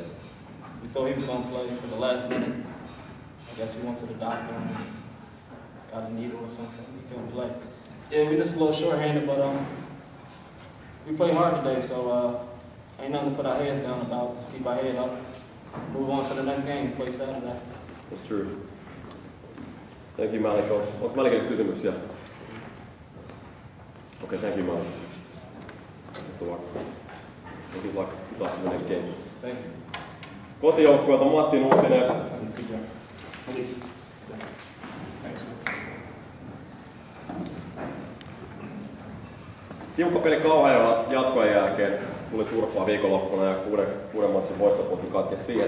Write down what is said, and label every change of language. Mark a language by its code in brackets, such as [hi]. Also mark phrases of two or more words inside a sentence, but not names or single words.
[en] We thought he was going to play until the last minute. I guess he went to the doctor and got a needle or something. He couldn't play. Yeah, we just a little short-handed, but we played hard today, so ain't nothing to put our heads down about. Just keep our head up, move on to the next game, play Saturday. That's true. Thank you, Malik. [fi] Onko Malikille kysymyksiä? [en] Okay, thank you, Malik. Good luck in the next game. Thank you. [fi] Kotijoukkueelta Matti Nuutinen. Tiukka peli Kauhajoella jatkojen jälkeen. Tuli turpaa viikonloppuna ja 6 matsin voittoputki katkesi siihen.